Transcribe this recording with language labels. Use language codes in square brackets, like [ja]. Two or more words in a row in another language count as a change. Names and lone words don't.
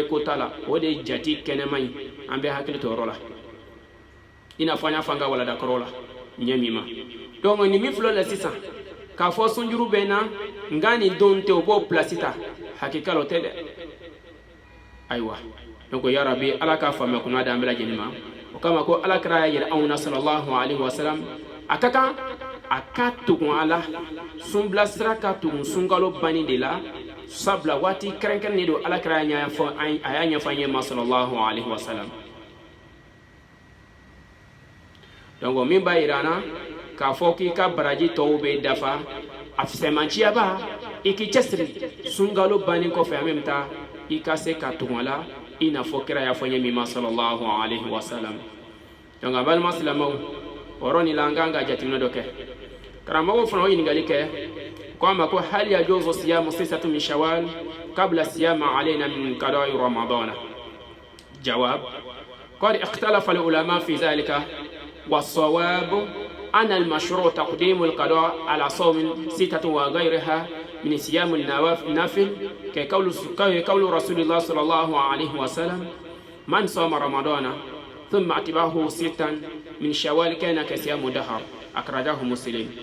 [bm] ko t'a la o de jati kɛnɛma ye an bɛ hakili to yɔrɔ la i n'a fɔ an y'a fɔ an ka waladakɔrɔ la ɲɛ min ma donc ni min filɛ la sisan k'a fɔ sunjuru bɛ na nka nin don tɛ o b'o place ta hakika o tɛ dɛ ayiwa donc [ar] يا رب [bm] ala k'a faamuya kunna d'an bɛɛ lajɛlen ma o kama ko alakira y'a yira anw na [ar] صلى الله عليه وسلم [bm] a ka kan a ka tugun a la sunbila sira ka tugun sunkalo banni de la sabula waati kɛrɛnkɛrɛnnen don alakira y'a ɲɛfɔ an ye ma [ar] صلى الله عليه وسلم [bm] donc min b'a yira an na k'a fɔ k'i ka baraji tɔw bɛ dafa a fisɛmanciyaba i k'i cɛsiri sunkalo bannen kɔfɛ [fr] en même temps [bm] i ka se ka tugun a la i n'a fɔ kira y'a fɔ n ye min ma [ar] صلى الله عليه وسلم [bm] donc a balima silamɛw o yɔrɔ nin la an kan ka jateminɛ dɔ kɛ karamɔgɔw fana o ɲininkali kɛ ko a ma [ar] ko هل يجوز صيام 6 من شوال قبل صيام علينا من قضاء رمضان جواب قد اختلف العلماء في ذلك والصواب أن المشروع تقديم القضاء على صوم 6 وغيرها من صيام النافل كقول رسول الله صلى الله عليه وسلم من صام رمضان ثم اتبعه 6 من شوال كان كصيام الدهر أخرجه مسلم